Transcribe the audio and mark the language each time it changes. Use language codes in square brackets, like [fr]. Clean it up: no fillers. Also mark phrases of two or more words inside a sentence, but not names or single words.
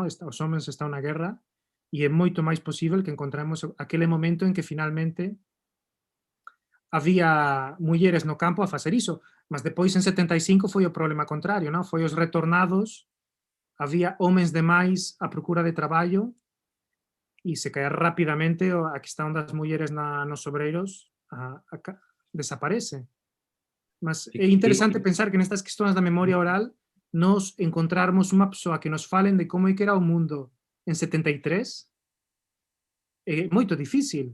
[gl] Os homens están na guerra, e é moito máis posible que encontremos aquele momento en que finalmente había mulleres no campo a facer iso, mas depois en 75 foi o problema contrario, non? Foi os retornados, había homens demais a procura de traballo e se calhar rapidamente a questão das mulleres nos obreiros desaparece. [pt] Mas é interesante pensar que nestas questões da memória oral nós encontrarmos uma pessoa que nos falen de como é que era o mundo em 73 é muito difícil.